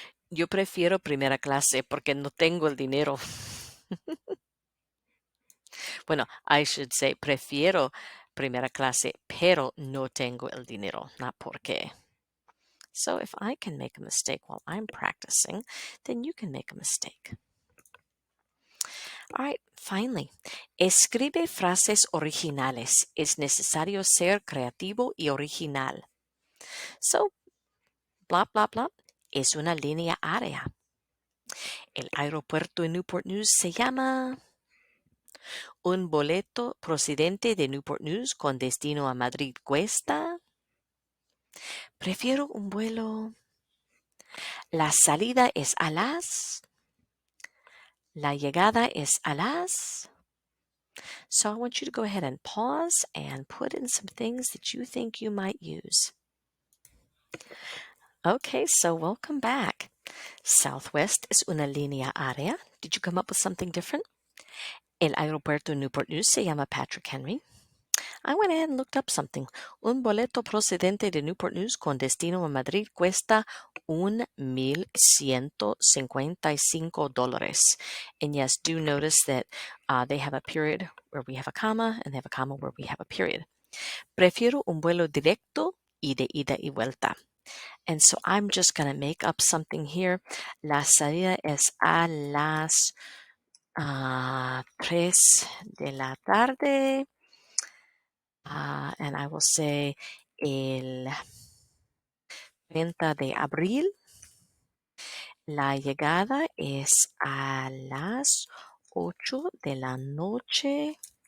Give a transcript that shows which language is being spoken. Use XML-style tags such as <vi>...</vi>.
<es>Yo prefiero primera clase porque no tengo el dinero. Bueno,</es> <en>I should say,</en> <es>prefiero primera clase, pero no tengo el dinero,</es> <en>not</en> <es>porque.</es> <en>So if I can make a mistake while I'm practicing, then you can make a mistake. All right, finally,</en> <es>escribe frases originales.</es> <en>Es necesario ser creativo y original. So, blah, blah, blah, es una línea aérea.</en> <es>El aeropuerto en Newport News se llama un boleto procedente de Newport News con destino a Madrid cuesta. Prefiero un vuelo. La salida es a las. La llegada es a las.</es> <en>So I want you to go ahead and pause and put in some things that you think you might use. Okay, so welcome back.</en> <es>Southwest es una línea aérea.</es> <en>Did you come up with something different?</en> <es>El aeropuerto Newport News se llama Patrick Henry.</es> <en>I went ahead and looked up something.</en> <es>Un boleto procedente de Newport News con destino a Madrid cuesta $1,155.</es> <en>And yes, do notice that they have a period where we have a comma and they have a comma where we have a period.</en> <es>Prefiero un vuelo directo y de ida y vuelta.</es> <en>And so I'm just going to make up something here.</en> <es>La salida es a las 3 de la tarde.</es> <en>And I will say</en> <es>el 30 de abril. La llegada es a las 8 de la noche.</es>